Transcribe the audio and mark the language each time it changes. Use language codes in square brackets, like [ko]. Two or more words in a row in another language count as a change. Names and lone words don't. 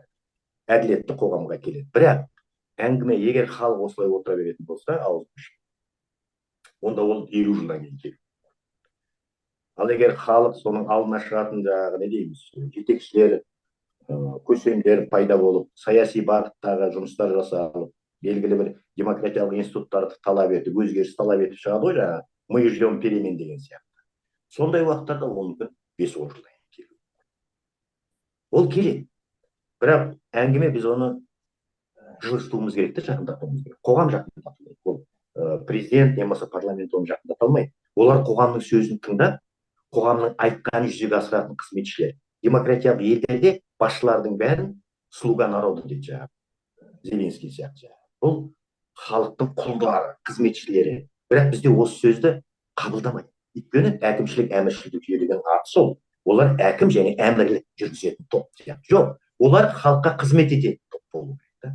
[kk] Әділетті қоғамға келеді. Бірақ әңгіме егер халық осылай отыра беретін болса, онда ол 50 жылдан кейін келеді. Ал егер халық соның алдына шығатын жаңағы не дейміз, жетекшілер, көсемдер пайда болып, саяси бағыттағы жұмыстар жасалып, белгілі бір демократиялық институттарды талап етіп, өзгеріс талап етіп шығады ғой, жаңағы [ru] мы ждем перемен [kk] деген сияқты. Сондай уақыттарда ол мүмкін 5-10 жылдан келеді. Ол келеді. Бірақ әңгіме біз оны жылыстыруымыз керек те, жақындатуымыз керек. Қоғам жақындатылмайды. Ол президент немесе парламент оны жақындата алмайды. Олар қоғамның сөзін тыңдап, қоғамның айтқанын жүзеге асыратын қызметшілер. Демократиялық елдерде басшылардың бәрін [ru] слуга народа [kk] дейді жаңағы. Зеленский сияқты. Бұл халықтың құлдары, қызметшілері. Бірақ бізде осы сөзді қабылдамайды. Өйткені әкімшілік, әміршілдік жүйе деген аты сол. Олар әкім және әмірлік жүргізетін топ сияқты. Жоқ, олар халыққа қызмет ететін топ болу керек.